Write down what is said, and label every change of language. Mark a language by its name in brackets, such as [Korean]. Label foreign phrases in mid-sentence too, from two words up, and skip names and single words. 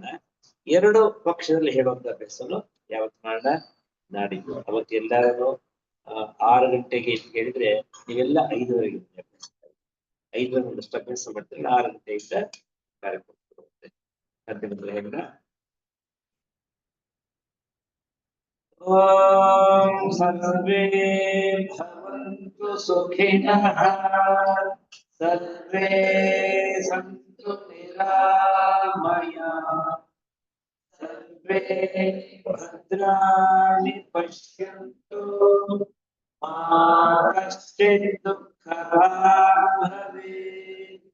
[Kannada] 2 ಪಕ್ಷದಲ್ಲಿ ಹೇಳುವಂತ ಅಭ್ಯಾಸನು ಯಾವತ್ತು ಮಾಡೋಣ? ನಾಡಿದ್ದು. ಅವತ್ತು ಎಲ್ಲರೂ 6 ಗಂಟೆಗೆ ಹೇಳಿದ್ರೆ ನೀವೆಲ್ಲ 5:30 5 ಒಂದಷ್ಟು ಅಭ್ಯಾಸ ಮಾಡ್ತಾರೆ. 6 ಗಂಟೆಯಿಂದ ಕಾರ್ಯಕ್ರಮ ಬರುತ್ತೆ. ಅಂತಿಮ ಹೇಳೋಣ. [Sanskrit] ಓಂ ಸರ್ವೇ ಭವಂತು ಸುಖಿನಃ, ಸರ್ವೇ ಸಂತು ನಿರಾಮಯಾಃ, ಸರ್ವೇ ಭದ್ರಾಣಿ ಪಶ್ಯಂತು, ಮಾ ಕಶ್ಚಿತ್ ದುಃಖಭಾಗ್ ಭವೇತ್.